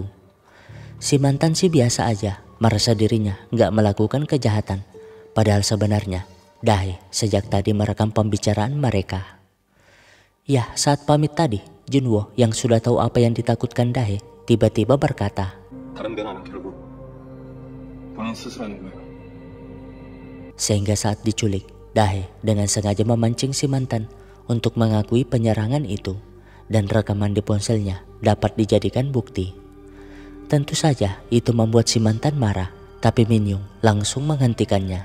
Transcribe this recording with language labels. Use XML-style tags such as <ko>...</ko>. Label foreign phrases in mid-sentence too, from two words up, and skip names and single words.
<id>Si mantan sih biasa aja, merasa dirinya nggak melakukan kejahatan, padahal sebenarnya Dahe sejak tadi merekam pembicaraan mereka. Yah, saat pamit tadi, Junwo yang sudah tahu apa yang ditakutkan Dahe tiba-tiba berkata,</id> <ko>다른 변화는 결국 본인 스스로 하는 거예요.</ko> <id>sehingga saat diculik, Dahe dengan sengaja memancing si mantan untuk mengakui penyerangan itu, dan rekaman di ponselnya dapat dijadikan bukti. Tentu saja itu membuat si mantan marah, tapi Min Yung langsung menghentikannya.</id>